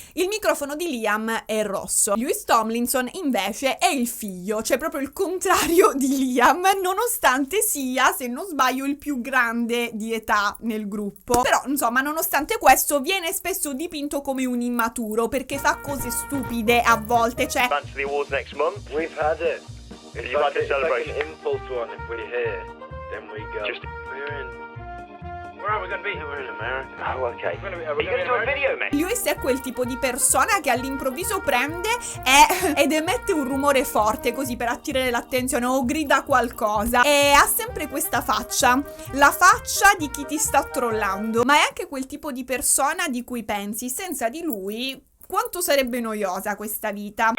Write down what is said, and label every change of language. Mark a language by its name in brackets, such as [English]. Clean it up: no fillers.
[Italian] Il microfono di Liam è rosso. Lewis Tomlinson invece è il figlio, cioè proprio il contrario di Liam, nonostante sia, se non sbaglio, il più grande di età nel gruppo. Però, insomma, nonostante questo viene spesso dipinto come un immaturo perché fa cose stupide a volte, cioè [English] Advance to the awards next month. We've had it. It's You've had the it's like celebration. an impulse one. If we're here, then we go. Just- We're in. Where are we going to be? We're in America. Oh, okay. We're gonna be- Are you going to do a video, mate? [Italian] Lewis è quel tipo di persona che all'improvviso prende ed emette un rumore forte così per attirare l'attenzione o grida qualcosa e ha sempre questa faccia, la faccia di chi ti sta trollando, ma è anche quel tipo di persona di cui pensi senza di lui quanto sarebbe noiosa questa vita.